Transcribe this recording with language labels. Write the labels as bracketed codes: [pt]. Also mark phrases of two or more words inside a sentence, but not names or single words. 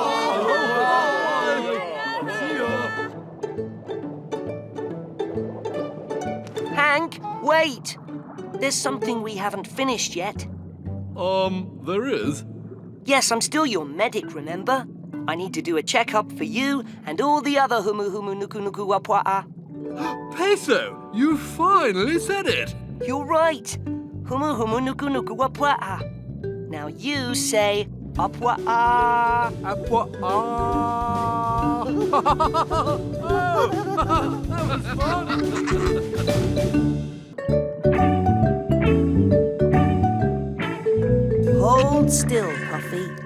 [en] Hank, wait. There's something we haven't finished yet. There is? Yes, I'm still your medic, remember? I need to do a checkup for you and all the other humu-humu-nuku-nuku wapwa'a. Peso, you finally said it. You're right. Humu-humu-nuku-nuku wapwa'a. Now you say apwa'a. Apwa'a. That was fun. Hold still, Puffy.